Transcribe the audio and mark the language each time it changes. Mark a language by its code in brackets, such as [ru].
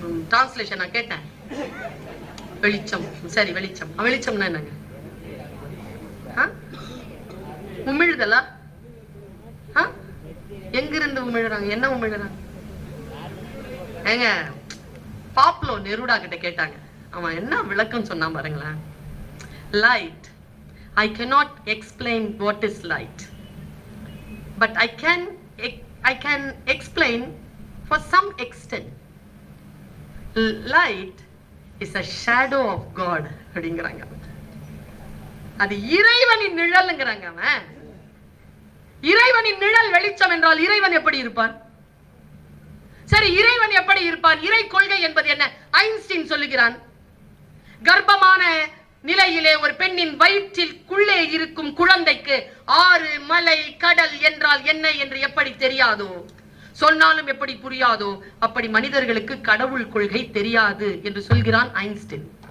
[ta] Translation நான் கேட்டேன். வெளிச்சம். சரி, வெளிச்சம். வெளிச்சம்னா என்னங்க? உமிழ்தலா? எங்கிருந்து உமிழ்றாங்க? என்ன உமிழ்றாங்க? ஏங்க, பாப்லோ நெருடா கிட்ட கேட்டாங்க. அவன் என்ன விளக்கம் சொன்னா பாருங்களேன். [en] Light, I cannot explain what is light, but I can explain for some extent. Light is a shadow of God [ta] அப்படிங்கறாங்க. அது இறைவனின் நிழல்ங்கறாங்க. அவன் இறைவனின் நிழல் வெளிச்சம் என்றால் இறைவன் எப்படி இருப்பான்? சரி, இறைவன் எப்படி இருப்பான்? இறை கொள்கை என்பது என்ன? ஐன்ஸ்டீன் சொல்லுகிறான், கர்ப்பமான நிலையிலே ஒரு பெண்ணின் வயிற்றிற்குள்ளே இருக்கும் குழந்தைக்கு ஆறு, மலை, கடல் என்றால் என்ன என்று எப்படி தெரியாதோ, சொன்னாலும் எப்படி புரியாதோ, அப்படி மனிதர்களுக்கு கடவுள் கொள்கை தெரியாது என்று சொல்கிறான் ஐன்ஸ்டீன்.